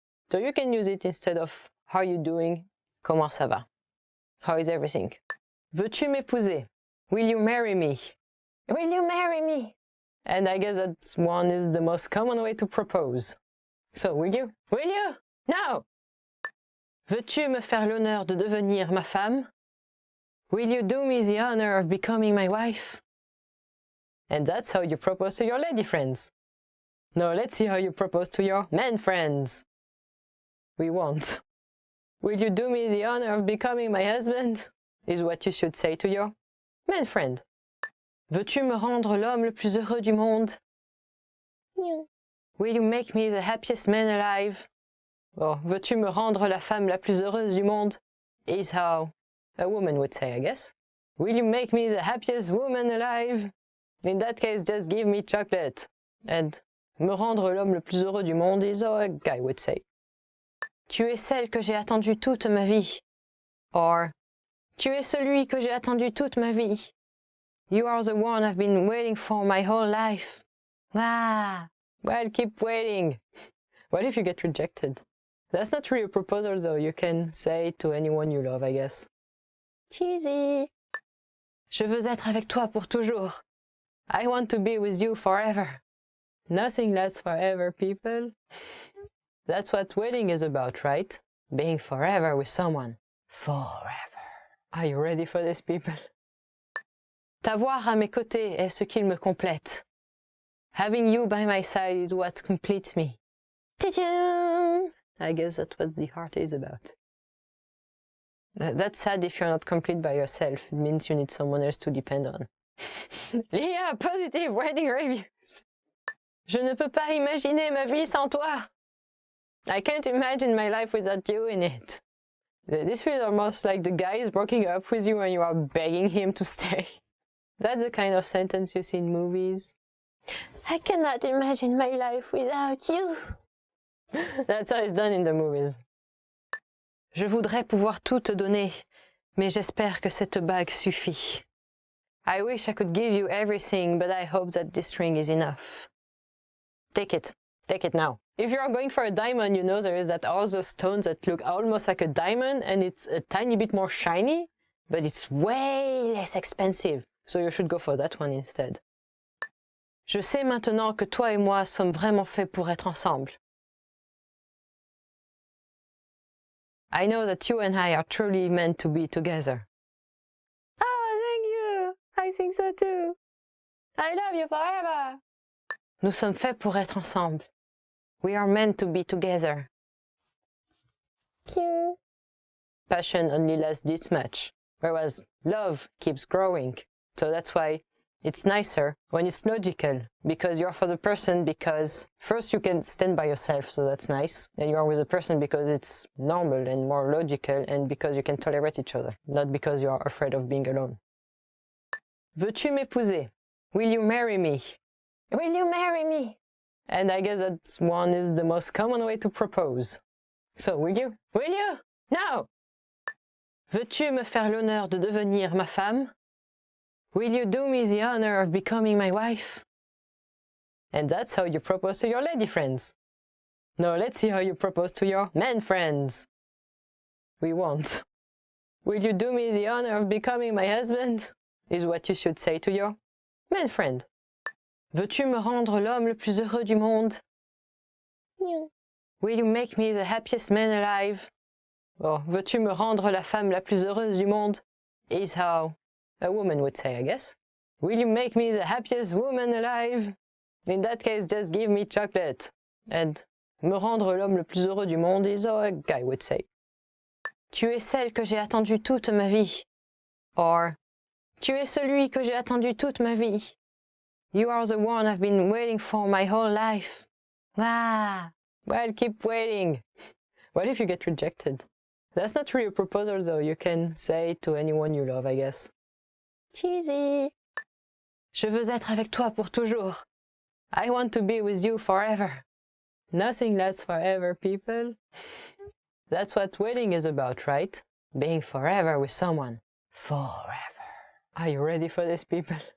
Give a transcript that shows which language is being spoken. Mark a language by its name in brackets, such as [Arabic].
[English] So you can use it instead of how are you doing? [French] Comment ça va? [English] How is everything? [French] Veux-tu m'épouser? [English] Will you marry me? Will you marry me? And I guess that one is the most common way to propose. So, will you? Will you? No! [French] Veux-tu me faire l'honneur de devenir ma femme? [English] Will you do me the honor of becoming my wife? And that's how you propose to your lady friends. Now let's see how you propose to your men friends. We won't. Will you do me the honor of becoming my husband? Is what you should say to your man friend. [French] Veux-tu me rendre l'homme le plus heureux du monde? [English] No. Will you make me the happiest man alive? [French] Or, veux-tu me rendre la femme la plus heureuse du monde? [English] Is how a woman would say, I guess. Will you make me the happiest woman alive? In that case, just give me chocolate. And [French] me rendre l'homme le plus heureux du monde [English] is how a guy would say. [French] Tu es celle que j'ai attendue toute ma vie. Or, tu es celui que j'ai attendu toute ma vie. [English] You are the one I've been waiting for my whole life. Ah, well, keep waiting. What if you get rejected? That's not really a proposal though, you can say it to anyone you love, I guess. Cheesy. [French] Je veux être avec toi pour toujours. [English] I want to be with you forever. Nothing lasts forever, people. That's what wedding is about, right? Being forever with someone. Forever. Are you ready for this, people? [French] T'avoir à mes côtés est ce qu'il me complète. [English] Having you by my side is what completes me. Ta-da! I guess that's what the heart is about. That's sad if you're not complete by yourself. It means you need someone else to depend on. Yeah, positive wedding reviews. [French] Je ne peux pas imaginer ma vie sans toi. [English] I can't imagine my life without you in it. This feels almost like the guy is breaking up with you and you are begging him to stay. That's the kind of sentence you see in movies. I cannot imagine my life without you. That's how it's done in the movies. [French] Je voudrais pouvoir tout te donner, mais j'espère que cette bague suffit. [English] I wish I could give you everything, but I hope that this ring is enough. Take it now. If you are going for a diamond, you know there is that all those stones that look almost like a diamond and it's a tiny bit more shiny, but it's way less expensive. So you should go for that one instead. [French] Je sais maintenant que toi et moi sommes vraiment faits pour être ensemble. [English] I know that you and I are truly meant to be together. Oh, thank you! I think so too. I love you forever. [French] Nous sommes faits pour être ensemble. [English] We are meant to be together. Cute. Passion only lasts this much, whereas love keeps growing. So that's why it's nicer when it's logical, because you're for the person because first you can stand by yourself, so that's nice, and you're with a person because it's normal and more logical and because you can tolerate each other, not because you are afraid of being alone. [French] Veux-tu m'épouser? [English] Will you marry me? Will you marry me? And I guess that one is the most common way to propose. So, will you? Will you? No! [French] Veux-tu me faire l'honneur de devenir ma femme? [English] Will you do me the honor of becoming my wife? And that's how you propose to your lady friends. Now let's see how you propose to your men friends. We won't. Will you do me the honor of becoming my husband? Is what you should say to your man friend. [French] Veux-tu me rendre l'homme le plus heureux du monde? [English] No. Will you make me the happiest man alive? [French] Or, veux-tu me rendre la femme la plus heureuse du monde? [English] Is how a woman would say, I guess. Will you make me the happiest woman alive? In that case, just give me chocolate. And [French] me rendre l'homme le plus heureux du monde [English] is how a guy would say. [French] Tu es celle que j'ai attendue toute ma vie. Or, tu es celui que j'ai attendu toute ma vie. [English] You are the one I've been waiting for my whole life. Ah, well, keep waiting. What if you get rejected? That's not really a proposal, though. You can say it to anyone you love, I guess. Cheesy. [French] Je veux être avec toi pour toujours. [English] I want to be with you forever. Nothing lasts forever, people. That's what wedding is about, right? Being forever with someone. Forever. Are you ready for this, people?